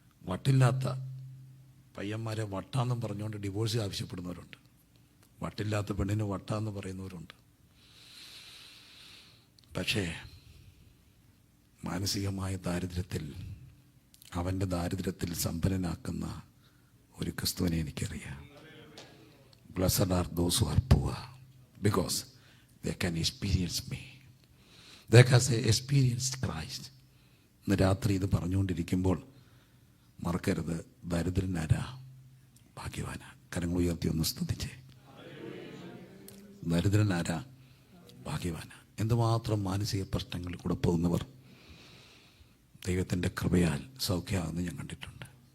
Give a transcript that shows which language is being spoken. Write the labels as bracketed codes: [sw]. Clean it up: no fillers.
[ml] വട്ടില്ലാത്ത പയ്യന്മാരെ വട്ടാന്നും പറഞ്ഞുകൊണ്ട് ഡിവോഴ്സ് ആവശ്യപ്പെടുന്നവരുണ്ട്. വട്ടില്ലാത്ത പെണ്ണിന് വട്ടാന്ന് പറയുന്നവരുണ്ട്. പക്ഷേ മാനസികമായ ദാരിദ്ര്യത്തിൽ, അവൻ്റെ ദാരിദ്ര്യത്തിൽ സമ്പന്നനാക്കുന്ന ഒരു ക്രിസ്തുവിനെ എനിക്കറിയാം. [en] Blessed are those who are poor because they can experience me. They can say experienced Christ. [ml] ഇന്ന് രാത്രി ഇത് പറഞ്ഞുകൊണ്ടിരിക്കുമ്പോൾ മറക്കരുത്, ദരിദ്രനാരാ? ഭാഗ്യവാനാ. കരങ്ങൾ ഉയർത്തി ഒന്ന് സ്തുതിച്ചേ. ദരിദ്രനാരാ? ഭാഗ്യവാനാ. എന്തുമാത്രം മാനസിക പ്രശ്നങ്ങളിൽ കൂടെ പോകുന്നവർ ദൈവത്തിൻ്റെ കൃപയാൽ സൗഖ്യമാകുന്നത് ഞാൻ കണ്ടിട്ടുണ്ട്.